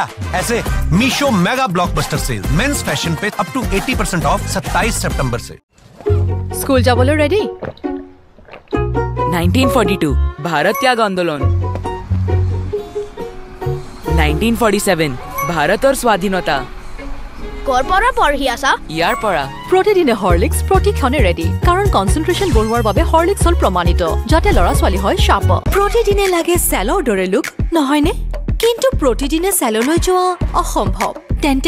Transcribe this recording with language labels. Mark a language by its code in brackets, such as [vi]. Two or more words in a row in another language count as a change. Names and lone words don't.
[hi] ऐसे मीशो [en] mega blockbuster sale men's fashion [hi] पे [en] up to 80% off [hi] 27 सितंबर से। [as] স্কুল যাবলৈ ৰেডি? [hi] 1942 भारत त्याग आंदोलन, 1947 भारत और स्वाधीनता। [as] কৰপৰা পঢ়ি আছা? ইয়াৰ পৰা প্ৰতিদিনে হৰলিক্স প্ৰতিক্ষণে ৰেডি, কাৰণ কনচেন্ট্ৰেশ্যন বঢ়োৱাৰ বাবে হৰলিক্স হ'ল প্ৰমাণিত, যাতে ল'ৰা ছোৱালী হয় শাৰ্প। প্ৰতিদিনে লাগে চেলৰ দৰে লুক, নহয়নে? কিন্তু প্ৰতিদিনে চেললৈ যোৱা অসম্ভৱ। তেন্তে